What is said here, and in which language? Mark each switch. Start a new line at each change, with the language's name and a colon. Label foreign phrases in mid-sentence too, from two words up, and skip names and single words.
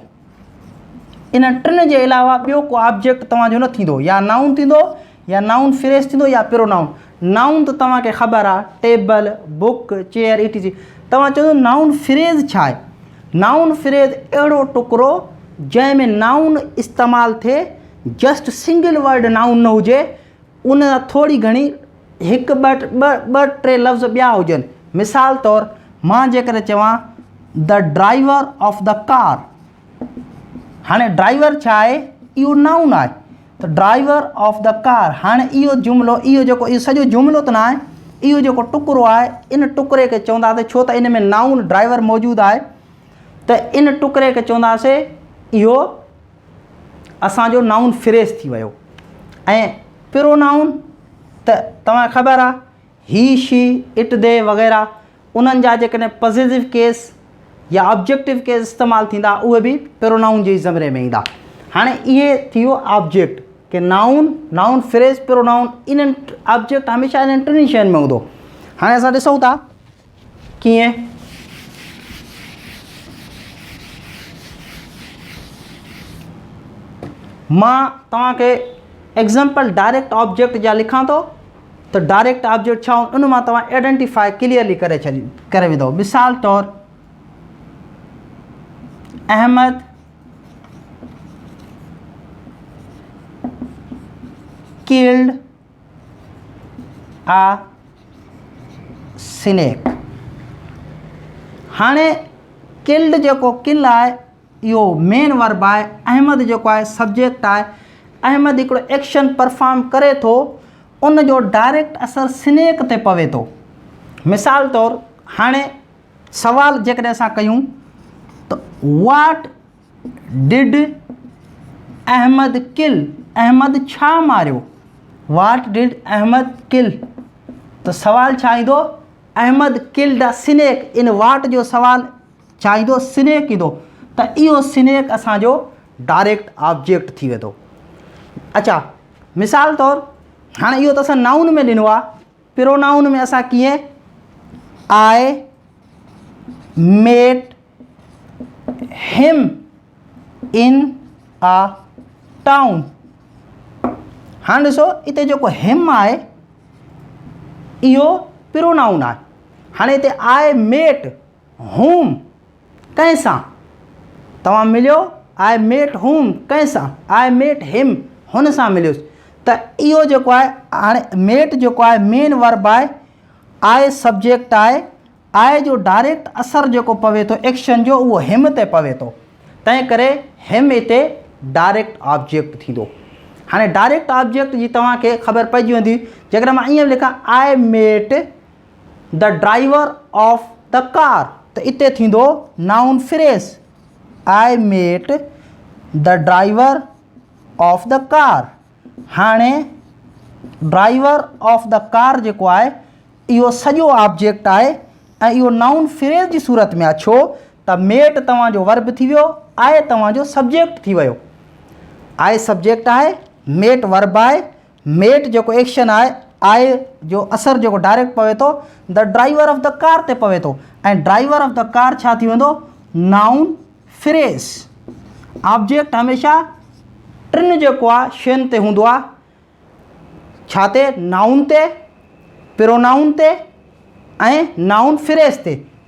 Sindhi: इन टिनि जे अलावा ॿियो को ऑब्जेक्ट तव्हांजो न थींदो, या नाउन थींदो या
English: noun phrase
Sindhi: थींदो या प्रोनाउन। नाउन त तव्हांखे ख़बर आहे
English: table, book, chair, etc.
Sindhi: तव्हां चवंदो
English: noun phrase
Sindhi: छा आहे?
English: noun phrase
Sindhi: अहिड़ो टुकड़ो जंहिंमें नाउन इस्तेमालु थिए,
English: just single word noun
Sindhi: न हुजे, उन थोरी घणी हिकु ॿ टे लफ़्ज़ ॿिया हुजनि। मिसाल तौरु मां जेकॾहिं चवां
English: the driver of the car,
Sindhi: हाणे ड्राइवर छा आहे? इहो नाउन आहे, त
English: driver of the car.
Sindhi: हाणे इहो जुमिलो, इहो सॼो जुमिलो त न आहे, इहो जेको टुकड़ो आहे इन टुकड़े खे चवंदासीं, छो त इन में
English: noun driver
Sindhi: मौजूदु आहे, त इन टुकड़े खे चवंदासीं इहो असांजो
English: noun phrase
Sindhi: थी वियो। ऐं प्रोनाउन त तव्हांखे ख़बर आहे
English: he, she, it, they
Sindhi: वग़ैरह, उन्हनि जा जेकॾहिं
English: positive case
Sindhi: या
English: objective case
Sindhi: इस्तेमालु थींदा, उहे बि प्रोनाउन जे ज़मरे में ईंदा। हाणे इहे थी वियो ऑब्जेक्ट के
English: noun, noun phrase, pronoun,
Sindhi: इन्हनि ऑब्जेक्ट हमेशह इन्हनि टिनी शयुनि में हूंदो। हाणे असां ॾिसूं था कीअं। मां तव्हांखे
English: example direct object
Sindhi: जा लिखां थो, त
English: direct object
Sindhi: छा उन मां तव्हां
English: identify clearly
Sindhi: करे वेंदो। मिसाल तौरु
English: अहमद killed a snake।
Sindhi: हाणे किल्ड जेको किल आहे इहो
English: main verb
Sindhi: आहे, अहमद जेको आहे सब्जेक्ट आहे। अहमद हिकिड़ो
English: action perform
Sindhi: करे थो, उन जो डायरेक्ट असरु स्नेक ते पवे थो। मिसाल तौरु हाणे सवाल जेकॾहिं असां कयूं त
English: what did Ahmed kill,
Sindhi: अहमद छा मारियो?
English: what did Ahmed kill,
Sindhi: त सवाल छा ईंदो?
English: Ahmed killed a snake.
Sindhi: इन वाट जो सवाल छा ईंदो? स्नेक ईंदो। त इहो स्नेक असांजो
English: direct object
Sindhi: थी वेंदो। अच्छा, मिसाल तौरु हाणे इहो त असां नाउन में ॾिनो आहे, प्रोनाउन में असां कीअं?
English: I met him in a town.
Sindhi: हाणे ॾिसो हिते जेको हिम आहे इहो प्रोनाउन आहे। हाणे हिते
English: I met home
Sindhi: कंहिंसां? तव्हां मिलियो
English: I met home
Sindhi: कंहिंसां?
English: I met him
Sindhi: हुन सां मिलियोसि। त इहो जेको आहे, हाणे मेट जेको आहे
English: main verb
Sindhi: आहे,
English: I subject
Sindhi: आहे, आई जो डायरेक्ट असरु जेको पवे थो एक्शन जो, उहो हिम ते पवे थो, तंहिं करे हिम हिते
English: direct object
Sindhi: थींदो। हाणे
English: direct object
Sindhi: जी तव्हांखे ख़बर पइजी वेंदी जेकॾहिं मां ईअं लिखां
English: I met the driver of the car,
Sindhi: त इते थींदो
English: noun phrase I met the driver of the car.
Sindhi: हाणे
English: driver of the car
Sindhi: जेको आहे इहो सॼो ऑब्जेक्ट आहे ऐं इहो
English: noun phrase
Sindhi: जी सूरत में आहे। छो त मेट तव्हांजो वर्ब थी वियो, आहे तव्हांजो सब्जेक्ट थी वियो। आहे सब्जेक्ट आहे,
English: met verb
Sindhi: आहे, मेट जेको एक्शन आहे, आहे जो असरु जेको डायरेक्ट पवे थो
English: the driver of the car
Sindhi: ते पवे थो, ऐं
English: driver of the car
Sindhi: छा थी वेंदो?
English: noun phrase.
Sindhi: ऑब्जेक्ट हमेशह टिनि जेको आहे शयुनि ते हूंदो आहे, छा ते? नाउन ते, प्रोनाउन ते ऐं
English: noun phrase
Sindhi: ते।